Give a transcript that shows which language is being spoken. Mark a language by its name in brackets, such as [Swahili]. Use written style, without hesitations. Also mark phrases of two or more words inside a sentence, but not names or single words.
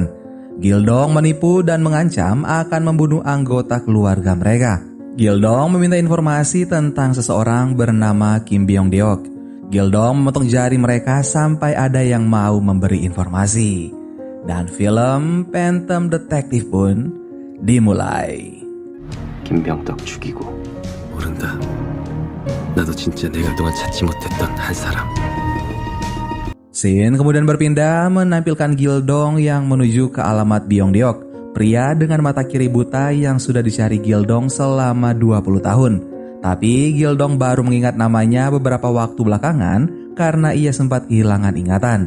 [Indonesian] Gildong menipu dan mengancam akan membunuh anggota keluarga mereka. Gildong meminta informasi tentang seseorang bernama Kim Byong Deok. Gildong memotong jari mereka sampai ada yang mau memberi informasi. Dan film Phantom Detective pun dimulai. [Korean] 김병덕 죽이고 모른다. 나도 진짜 내가 그동안 찾지 못했던 한 사람. [Indonesian] Scene kemudian berpindah menampilkan Gildong yang menuju ke alamat Byong Deok, pria dengan mata kiri buta yang sudah dicari Gildong selama 20 tahun. Tapi Gildong baru mengingat namanya beberapa waktu belakangan karena ia sempat kehilangan ingatan.